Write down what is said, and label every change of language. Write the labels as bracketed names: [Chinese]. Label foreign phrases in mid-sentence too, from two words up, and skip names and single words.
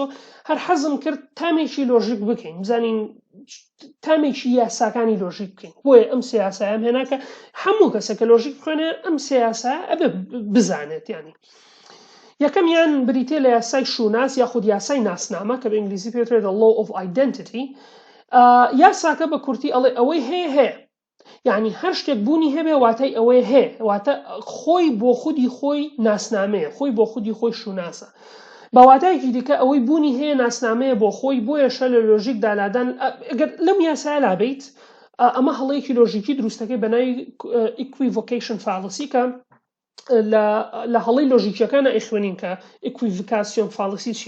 [Central Kurdish] هەر حەزم کرد تامێکی لۆژیک بکەین، بزانین تامێکی یاساکانی لۆژیک بکەین. بۆیە ئەم سێ یاسایەم هێنا کە هەموو کەسێکە لۆژیک بخوێنێ ئەم سێ یاسایە ئەبێ بزانێت. ینی یەکەمیان بریتێ لە یاسای شوناس یاخود یاسای ناسنامە کە بە ئینگلیزی پێوترێت [English] law of identity. [Central Kurdish] یاساکە بە کورتی ئەڵێ ئەوەی هەیە هەیە، یعنی هەر شتێک بوونی هەبێ واتای ئەوەی هەیە، واتە خۆی بۆ خودی خۆی ناسنامەیە، خۆی بۆ خودی خۆی شوناسە. بەواتایەکی دیکە ئەوەی بوونی هەیە ناسنامەیە بۆ خۆی. بۆیە شە لە لۆژیک دالادان ئەگەر لەم یاسایە لابیت، ئەمە هەڵەیەکی لۆژیکی دروستەکەی بەناوی [English] equivocation fallacy [Central Kurdish] کە لە هەڵەی لۆژیکیەکانە ئەیخوێنین کە [English] equivocation fallacy [Central Kurdish] چییە.